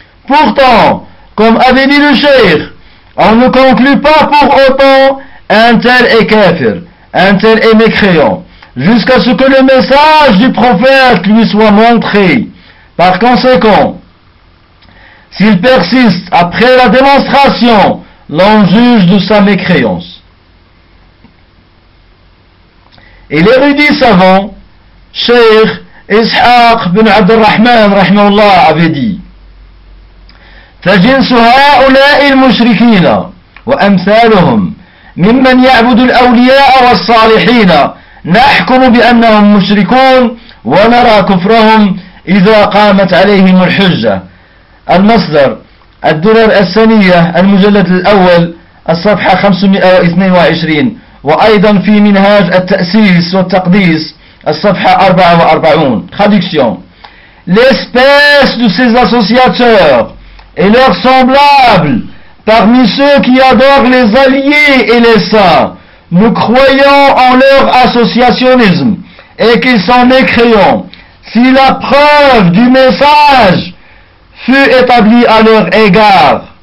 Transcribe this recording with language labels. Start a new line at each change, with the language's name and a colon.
French: Pourtant, comme avait dit le Cheikh, on ne conclut pas pour autant un tel est kafir, un tel est mécréant, jusqu'à ce que le message du prophète lui soit montré. Par conséquent, S'il persiste après la démonstration, l'on juge de sa mécréance. Et l'érudit savant, Cheikh Ishaq bin Abd al-Rahman, rahimahullah, avait dit,
Arabic: فجنس هؤلاء المشركين وأمثالهم ممن يعبد الأولياء والصالحين نحكم بأنهم مشركون ونرى كفرهم إذا قامت عليهم الحجة. المصدر الدرر السنية المجلد الأول الصفحة 522 وأيضا في منهاج التأسيس والتقديس الصفحة 44.
French: Traduction. L'espèce de ses associateurs et leurs semblables parmi ceux qui adorent les alliés et les saints, ne croyant en leur associationnisme et qu'ils sont mécréants, si la preuve du message fut établie à leur égard.